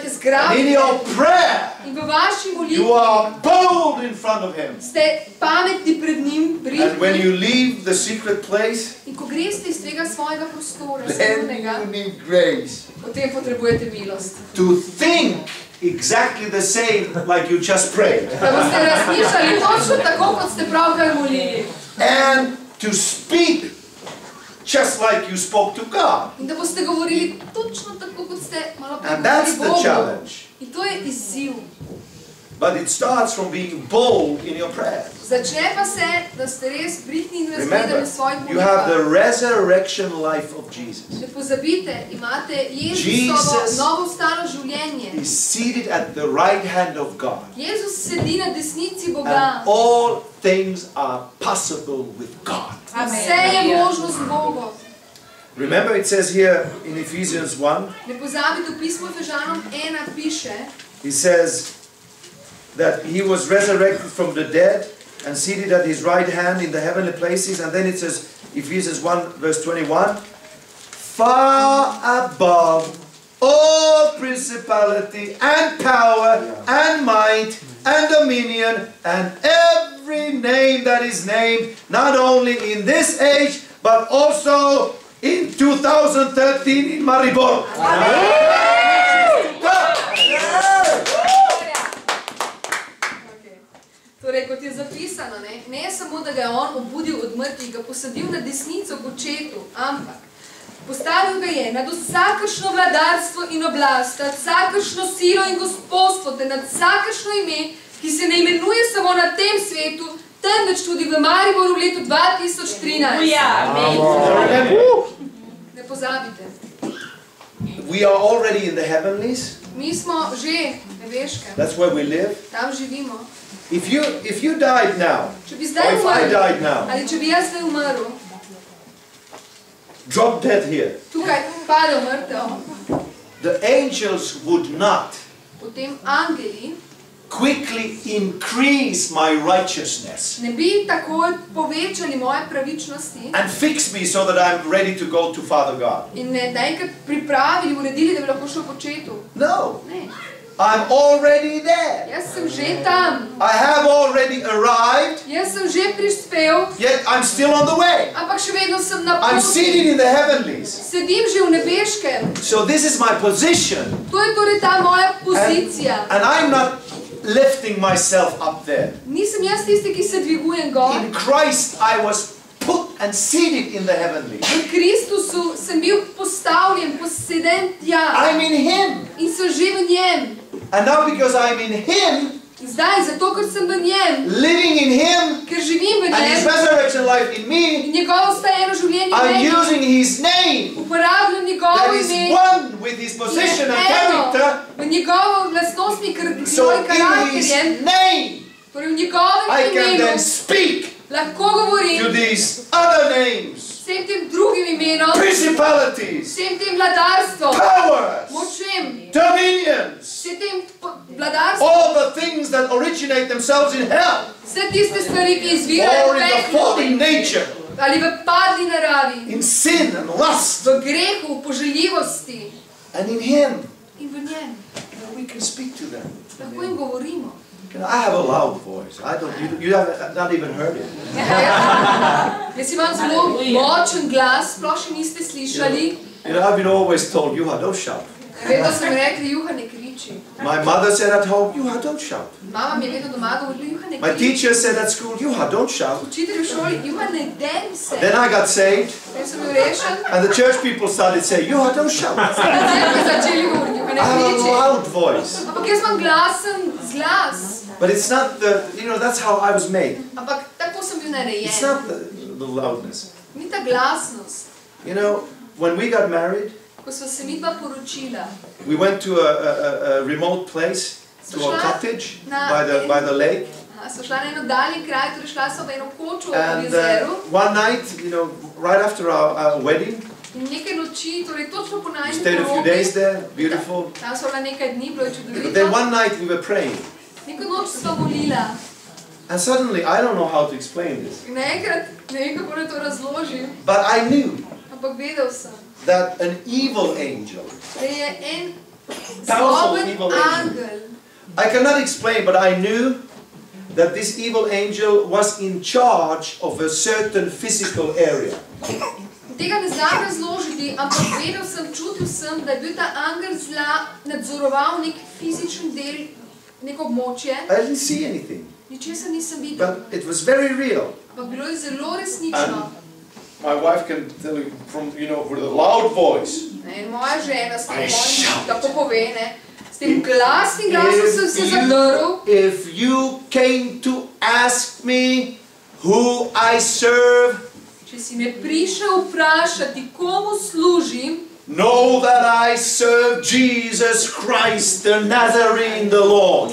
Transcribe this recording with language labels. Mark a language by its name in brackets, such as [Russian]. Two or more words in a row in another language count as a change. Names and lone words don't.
[English] And in [Slovenian] zgrabite. [English] your prayer, [Slovenian] In v vaši [English] you [Slovenian] molitvi [English] are bold in front of Him. [Slovenian] ste pametni pred njim, [English] And when [Slovenian] pridni. [English] you leave the secret place, [Slovenian] In ko greste iz tega svojega prostora, [English] then [Slovenian] skrivnega, [English] you need grace [Slovenian] potem potrebujete milost. [English] to think exactly the same like you just prayed. [Slovenian] Da boste razmišljali točno tako, kot ste pravkar molili. [English] And to speak just like you spoke to God. [Slovenian] In da boste govorili točno tako, kot ste malo prej [English] And that's the [Slovenian] govorili Bogu. [English] challenge. [Slovenian] In to je izziv. [English] But it starts from being bold in your prayer. [Slovenian] Začne pa se, da ste res pridni in [English] Remember, [Slovenian] razgledani v svojih [English] you have the [Slovenian] molitvah. [English] resurrection life of Jesus. [Slovenian] Ne pozabite, imate Jezusovo Jesus novo staro življenje. [English] He's seated at the right hand of God. [Slovenian] Jezus sedi na desnici [English] And [Slovenian] Boga. [English] all things are possible with God. [Slovenian] Vse je možno z Bogom. [English] Remember it says here in Ephesians 1, [Slovenian] Ne pozabite, v pismu Efežanom 1 piše, [English] he says that he was resurrected from the dead and seated at his right hand in the heavenly places. And then it says, Ephesians 1 verse 21, far above all principality and power and might and dominion and every name that is named, not only in this age, but also in 2013 in Maribor. [Slovenian] torej, kot je zapisano, ne samo, da ga je on obudil od mrtvih, ga posadil na desnico k očetu, ampak postavil ga je nad vsakršno vladarstvo in oblast, nad vsakršno silo in gospodstvo, ter nad vsakršno ime, ki se ne imenuje samo na tem svetu, temveč tudi v Mariboru v letu 2013. Ne pozabite. [English] We are already in the heavenlies. [Slovenian] Mi smo že nebeške, [English] That's where we live. [Slovenian] tam živimo. [English] If you died now, [Slovenian] Če bi [English] or [Slovenian] zdaj [English] if I died [Slovenian] umrl, [English] now, [Slovenian] ali če bi jaz zdaj umrl, [English] drop dead here, [Slovenian] tukaj padel mrtev, [English] the angels would not [Slovenian] potem angeli [English] quickly increase my righteousness [Slovenian] ne bi takoj povečali moje pravičnosti [English] and fix me so that I'm ready to go to Father God. [Slovenian] in ne enkrat pripravili, uredili, da bi lahko šel po očetu. [English] No, [Slovenian] Ne, [English] I'm already there. [Slovenian] jaz sem že tam, [English] I have already arrived, [Slovenian] jaz sem že prispel, [English] yet I'm still on the way. [Slovenian] ampak še vedno sem na [English] I'm [Slovenian] poti. [English] seated in the heavenlies. [Slovenian] Sedim že v nebeškem. [English] So this is my position, [Slovenian] To je torej ta moja pozicija. [English] and I'm not lifting myself up there. [Slovenian] Nisem jaz tisti, ki se dvigujem gor. [English] In Christ I was put and seated in the heavenlies. [Slovenian] V Kristusu sem bil postavljen, poseden tja [English] I'm in Him. [Slovenian] in sem že v njem. [English] And now because I'm in Him, [Slovenian] Zdaj, zato ker sem v njem, [English] living in Him, [Slovenian] ker živim v [English] and His [Slovenian] njem [English] resurrection life in me, [Slovenian] in njegovo stajeno življenje v [English] I'm [Slovenian] meni, [English] using His name [Slovenian] uporabljam njegovo [English] that is [Slovenian] ime, [English] one with His position and character. [Slovenian] v njegovo vlastnostmi, [English] So [Slovenian] svoj [English] in [Slovenian] karakter [English] His [Slovenian] je, [English] name, [Slovenian] torej v njegovem [English] I can [Slovenian] imenu [English] then speak [Slovenian] lahko govorim [English] to these other names, [Slovenian] vsem tem drugim imenom, [English] principalities, [Slovenian] vsem tem vladarstvom, [English] powers, [Slovenian] močem, [English] dominions, [Slovenian] vsem tem vladarstvom, [English] all the things that originate themselves in hell [Slovenian] vse tiste stvari, ki izvirajo [English] or [Slovenian] v [English] in the fallen [Slovenian] peklu [English] nature, [Slovenian] ali v padli naravi, [English] in sin and lust, [Slovenian] v grehu, v poželjivosti [English] and in Him, [Slovenian] in v njem. [English] we can speak to them. [Slovenian] Lahko jim govorimo. [English] You know, I have a loud voice. You have not even heard it. [Slovenian] Jaz imam zelo močen glas, sploh še niste slišali. [English] You know, I've been always told, Juha, don't shout. [Slovenian] Vedno so mi rekli, Juha, ne kriči. [English] My mother said at home, Juha, don't shout. [Slovenian] Mama mi je vedno doma govorila, Juha, ne [English] My [Slovenian] kriči. [English] teacher said at school, Juha, don't shout. [Slovenian] Učitelj v šoli, Juha, ne deri se. [English] Then I got saved, [Slovenian] Potem sem bil rešen, [English] and the church people started saying, Juha, don't shout. I [Slovenian] potem začeli govoriti, Juha, ne [English] have a [Slovenian] kriči. [English] loud voice. [Slovenian] Ampak jaz imam glasen glas. [English] But it's not that's how I was made. [Slovenian] Ampak tako sem bil [English] It's [Slovenian] narejen. [English] not the loudness. [Slovenian] Ni ta glasnost. [English] You know, when we got married, [Slovenian] Ko sva se midva poročila, [English] we went to a remote place, to a cottage by the lake. [Slovenian] Sva šla na eno daljni kraj, torej šla sva v eno kočo v [English] And [Slovenian] jezeru. [English] one night, right after our wedding, [Slovenian] In nekaj noči, torej točno po [English] we [Slovenian] najni [English] stayed a few days there, beautiful. [Slovenian] Tam sva bila nekaj dni, bilo je [English] But then [Slovenian] čudovito. [English] one night we were praying, [Slovenian] Neko noč sva molila. [English] and suddenly, I don't know how to explain this, [Slovenian] In naenkrat, ne vem kako naj to razložim, [English] but I knew [Slovenian] ampak vedel sem, [English] that an evil angel, [Slovenian] da je en [English] powerful [Slovenian] zloben [English] evil angel. [Slovenian] angel. [English] I cannot explain, but I knew that this evil angel was in charge of a certain physical area. [Slovenian] Tega ne znam razložiti, ampak vedel sem, čutil sem, da je bil ta angel zla nadzoroval nek fizičen del, neko območje. [English] I didn't see anything, [Slovenian] Ničesar nisem videl, [English] but it was very real. [Slovenian] ampak bilo je zelo resnično. [English] My wife can tell you from, with a loud voice. [Slovenian] In moja žena s tem [English] I [Slovenian] mojim, [English] shout. [Slovenian] tako pove, ne, s tem glasnim glasom sem se zadrl. [English] If you came to ask me who I serve, [Slovenian] Če si me prišel vprašati, komu služim, [English] know that I serve Jesus Christ, the Nazarene, the Lord.